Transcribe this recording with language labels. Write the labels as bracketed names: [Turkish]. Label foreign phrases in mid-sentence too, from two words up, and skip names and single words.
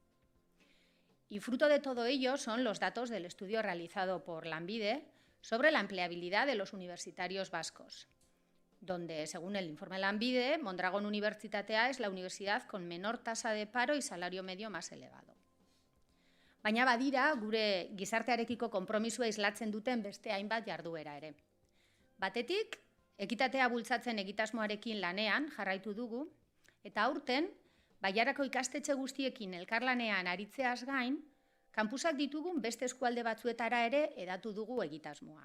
[Spanish] Y fruto de todo ello son los datos del estudio realizado por Lanbide sobre la empleabilidad de los universitarios vascos, donde, según el informe Lanbide, Mondragon Unibertsitatea es la universidad con menor tasa de paro y salario medio más elevado. [Basque] Baina badira, gure gizartearekiko konpromisua islatzen duten beste hainbat jarduera ere. Batetik, ekitatea bultzatzen egitasmoarekin lanean jarraitu dugu, eta aurten, Baiarako ikastetxe guztiekin elkarlanean aritzeaz gain, kanpusak ditugun beste eskualde batzuetara ere hedatu dugu egitasmoa.